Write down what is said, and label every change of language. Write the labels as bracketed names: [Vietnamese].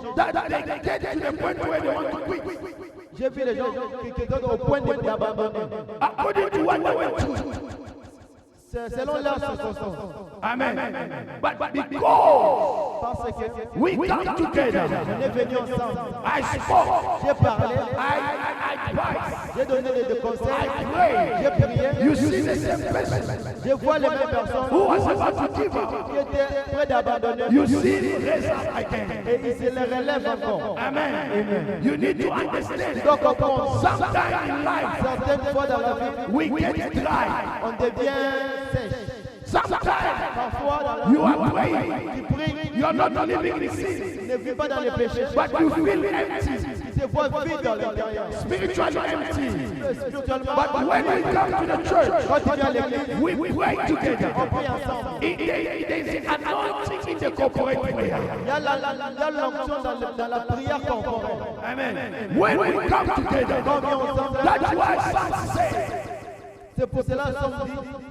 [English] that they get to the point where they want to quit. [French] j'ai vu les gens qui sont au point d'abandonner. [English] According to what they went through. [French] C'est selon leur circonstance. [English] Amen. But because [French] Parce que [English] we come together, [French] on est venus ensemble. [English] I spoke, [French] J'ai parlé, [English] I advise, [French] j'ai donné des conseils, [English] I pray. [French] j'ai prié. [English] You see the same person [French] Je vois les mêmes personnes [English] who was about to give up. [French] qui étaient près d'abandonner. [English] You see him raise up again. [French] Et ils se les relèvent encore. [English] Amen. You need to understand. [French] Donc on comprend. [English] Sometime in life, [French] Certaines fois dans la vie, [English] we get dry. [French] on devient sèche. [English] Sometimes [French] Parfois dans la [English] you [French] vie, [English] are praying. [French] tu pries, [English] You are not living in [French] tu [English] sin, [French] ne vis pas dans les péchés, [English] but you feel empty, [French] tu te vois vide dans l'intérieur. [English] spiritually empty. [French] Spirituellement, [English] But when we come to the church, [French] quand tu viens à l'église, [English] we pray together. [French] on prie ensemble. [English] There is an anointing in the corporate prayer. [French] Il y a l'onction dans la prière corporelle. [English] Amen. When we come together, [French] Quand on vient ensemble, [English] that's why some say, [French] c'est pour cela que nous dit,